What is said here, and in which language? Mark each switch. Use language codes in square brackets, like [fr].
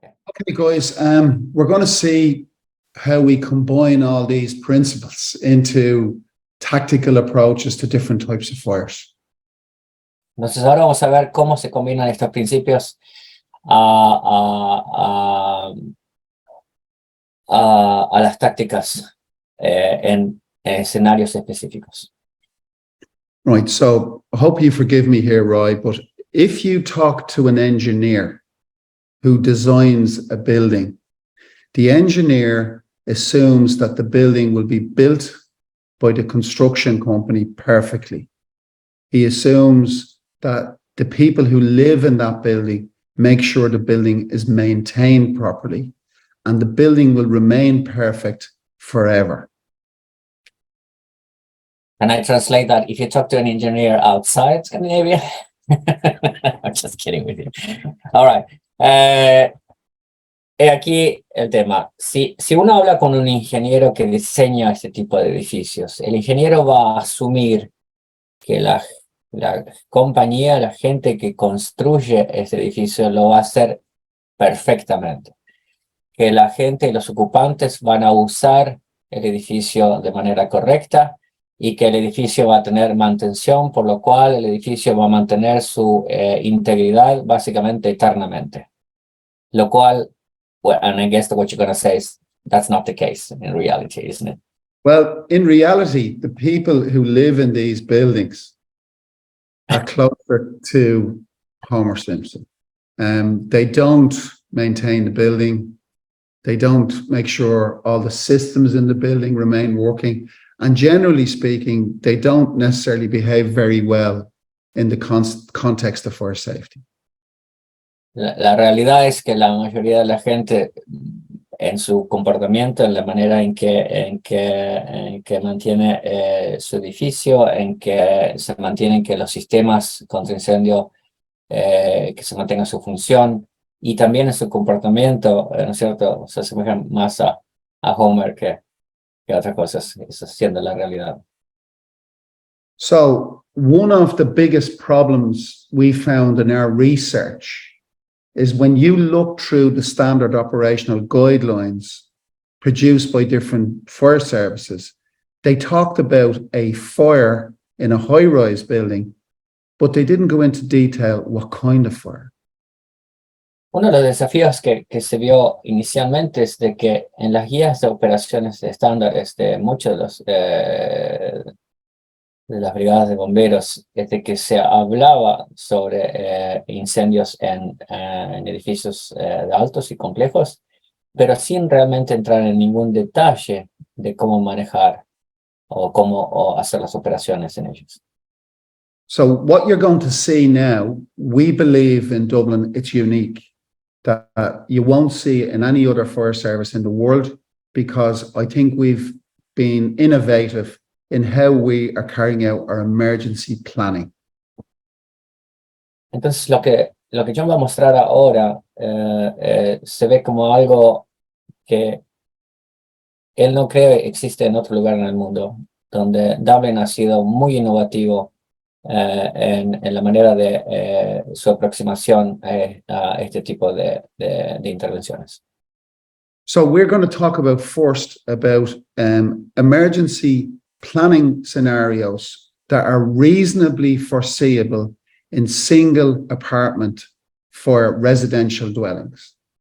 [en] Okay, guys, we're going to see how we combine all these principles into tactical approaches to different types of fires. [es] Entonces ahora vamos a ver cómo se combinan estos principios a las tácticas en escenarios específicos. [en] Right, so I hope you forgive me here, Roy, but if you talk to an engineer who designs a building, the engineer assumes that the building will be built by the construction company perfectly. He assumes that the people who live in that building make sure the building is maintained properly and the building will remain perfect forever. Can I translate that? If you talk to an engineer outside Scandinavia, I'm just kidding with you. All right. [es] Aquí el tema. Si uno habla con un ingeniero que diseña este tipo de edificios, el ingeniero va a asumir que la compañía, la gente que construye este edificio lo va a hacer perfectamente. Que la gente y los ocupantes van a usar el edificio de manera correcta y que el edificio va a tener mantención, por lo cual el edificio va a mantener su integridad básicamente eternamente. Lo cual, [en] well, and I guess what you're going to say is that's not the case in reality, isn't it? Well, in reality, the people who live in these buildings are closer to Homer Simpson. They don't maintain the building. They don't make sure all the systems in the building remain working. And generally speaking, they don't necessarily behave very well in the context of fire safety. [es] La realidad es que la mayoría de la gente en su comportamiento, en la manera en que mantiene su edificio, en que se mantienen que los sistemas contra incendio que se mantengan su función y también en su comportamiento, ¿no es cierto? Se asemejan más a Homer que otras cosas, eso siendo la realidad. [en] So one of the biggest problems we found in our research is when you look through the standard operational guidelines produced by different fire services, they talked about a fire in a high-rise building, but they didn't go into detail what kind of fire. [es] Uno de los desafíos que se vio inicialmente es de que en las guías de operaciones estándares de muchos de las brigadas de bomberos, es de que se hablaba sobre incendios en edificios altos y complejos, pero sin realmente entrar en ningún detalle de cómo manejar o cómo hacer las operaciones en ellos. [en] So what you're going to see now, we believe in Dublin, it's unique, that you won't see it in any other fire service in the world, because I think we've been innovative in how we are carrying out our emergency planning. [es] Entonces lo que yo voy a mostrar ahora se ve como algo que él no cree existe en otro lugar en el mundo, donde Dublin ha sido muy innovativo en la manera de su aproximación a este tipo de intervenciones. [en] So we're going to talk about first about emergency planning scenarios that are reasonably foreseeable in single apartment for residential dwellings.